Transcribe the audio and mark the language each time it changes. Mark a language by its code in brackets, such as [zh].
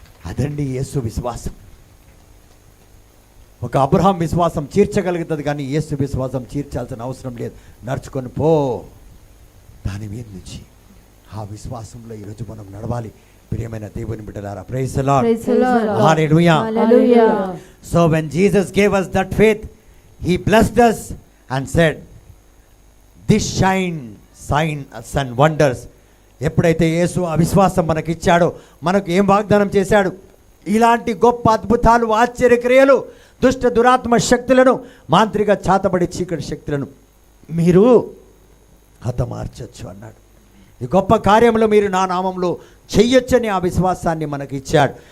[te] అదండి యేసు విశ్వాసం. ఒక అబ్రహాం విశ్వాసం చీర్చగలుగుతుంది, కానీ యేసు విశ్వాసం చీర్చాల్సిన అవసరం లేదు. నడుచుకొని పో దాని మీద నుంచి. ఆ విశ్వాసంలో ఈరోజు మనం నడవాలి ప్రియమైన దేవుని బిడ్డలారా. [en] Praise the Lord. Praise the Lord. Hallelujah. Hallelujah. So when Jesus gave us that faith, he blessed us and said, this signs and wonders. [te] ఎప్పుడైతే యేసు ఆ విశ్వాసం మనకి ఇచ్చాడో, మనకు ఏం వాగ్దానం చేశాడు? ఇలాంటి గొప్ప అద్భుతాలు, ఆశ్చర్యక్రియలు, దుష్ట దురాత్మ శక్తులను, మాంత్రిక చాతబడి చీకటి శక్తులను మీరు హతమార్చొచ్చు అన్నాడు. ఈ గొప్ప కార్యములు మీరు నా నామంలో చెయ్యొచ్చని ఆ విశ్వాసాన్ని మనకి ఇచ్చాడు.